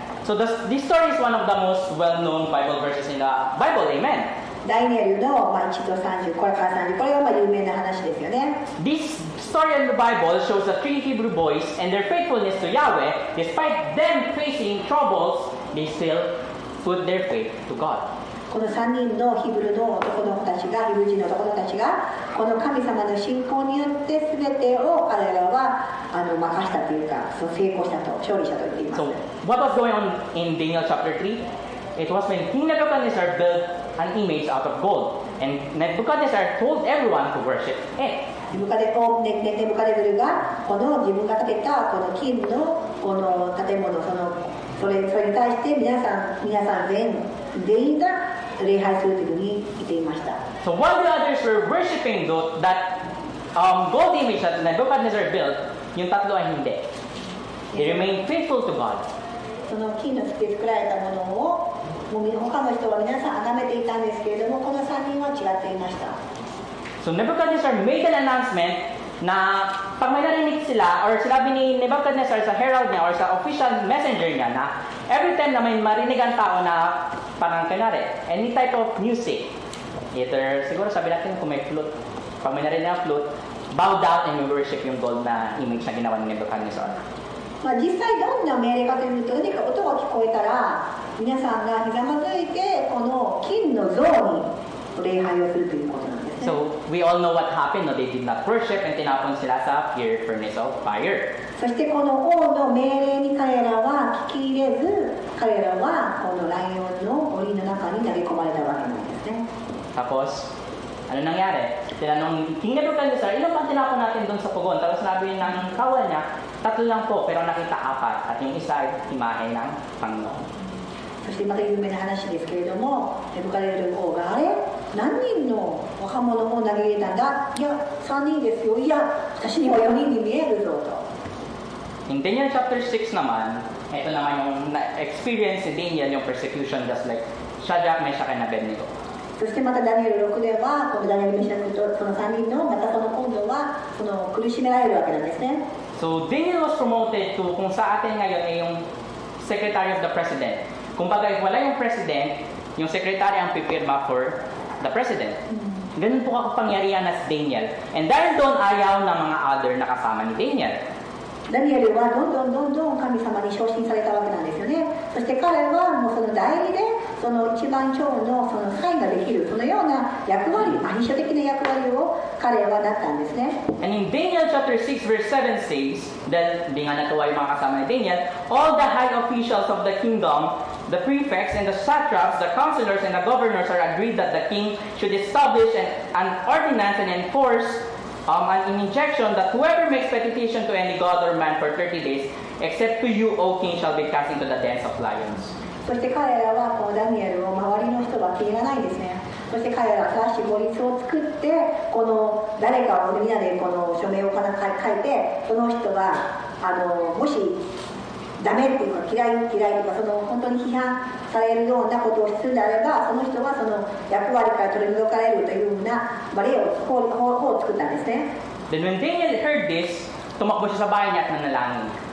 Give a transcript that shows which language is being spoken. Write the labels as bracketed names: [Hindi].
[English] So, this story is one of the most well-known Bible verses in the Bible. Amen. [Japanese] ダニエルの、1と30、これから30、これが有名な話ですよね。 [English] This story in the Bible shows the three Hebrew boys and their faithfulness to Yahweh. Despite them facing troubles, they still put their faith to God. [Japanese] この3人のヒブルの男の子たちが、ヒブル人の男の子たちが、この神様の信仰によって全てを彼らは任したというか、成功したと、勝利したと言っています。 [English] So, what was going on in Daniel chapter 3? It was when King Nebuchadnezzar built an image out of gold. And Nebuchadnezzar told everyone to worship it. [Japanese] ネブカデブルがこの自分が建てたこの金のこの建物、それに対して皆さん全員が礼拝するというふうに言っていました。 [English] So while the others were worshiping that gold image that Nebuchadnezzar built, [Filipino] yung tatlo ay hindi. [English] They remained faithful to God. [Japanese] その金ので作られたものを他の人は皆さん崇めていたんですけれども、この3人は違っていました。 [English] So Nebuchadnezzar made an announcement [Filipino] na pag may narinig sila or sinabi ni Nebuchadnezzar sa herald niya or sa official messenger niya na [English] every time [Filipino] na may marinig ang tao na parang kanari, [English] any type of music, either [Filipino] siguro sabi natin kung may flute, pag may narinig ang flute, [English] bow down and you worship [Filipino] yung [English] gold na image [Filipino] na ginawa ni Nebuchadnezzar. [Japanese] 実際どんな命令かというと、何か音が聞こえたら皆さんがひざまずいてこの金の像に礼拝をするということなんですね。 [English] So we all know what happened. No, they did not worship and [Filipino] tinapon sila sa [English] furnace of fire. [Japanese] そしてこの王の命令に彼らは聞き入れず、彼らはこのライオンの檻の中に投げ込まれたわけなんですね。 [Filipino] Tapos, ano nangyari? Tinanong [English] King Nebuchadnezzar, [Filipino] ilan bang tinapon natin doon sa pugon? Tapos sabi ng kawal niya, 3 lang po, pero nakita 4. At yung isa ay imahe ng Panginoon. [Japanese] そしてまた有名な話ですけれども、ネブカデネル王があれ何人の若者を投げ入れたんだ、いや3人ですよ、いや私には4人に見えるぞと。 [English] In Daniel chapter 6 [Filipino] naman, ito naman yung experience ni Daniel yung [English] persecution just like [Filipino] Shadrach, Meshach, and Abednego. [Japanese] そしてまたダニエル6では、このダニエル・メシャクとその3人のまたその今度はその苦しめられるわけなんですね。 [English] So Daniel was promoted to [Filipino] kung sa atin ngayon ay yung [English] Secretary of the President. [Filipino] Kung bagay wala yung President, yung Secretary ang pipirma [English] for the President. [Filipino] Ganun po kapangyarihan na si Daniel. [English] And [Filipino] dahil doon ayaw ng mga other na kasama ni Daniel. [Japanese] ダニエルはどんどん神様に昇進されたわけなんですよね。そして彼はもうその代理でその一番長のそのサインができるそのような役割、秘書的な役割を彼はなったんですね。 [English] And in Daniel chapter 6 verse 7 says, that [Filipino] di nga natuwa yung mga kasama ni Daniel, [English] all the high officials of the kingdom, the prefects and the satraps, the counselors and the governors are agreed that the king should establish an ordinance and enforce an injunction that whoever makes petition to any god or man for 30 days, except to you, O king, shall be cast into the dens of lions. [Japanese] そして彼らはこのダニエルを周りの人は気に入らないんですね。そして彼らは正しい法律を作ってこの誰かをみんなでこの署名を書いて、その人がもしダメっていうか嫌いとかその本当に批判されるようなことをするのであれば、その人はその役割から取り除かれるというような法を作ったんですね。 [English] Then when Daniel heard this, [Filipino] tumakbo siya sa bahay niya at nanalangin.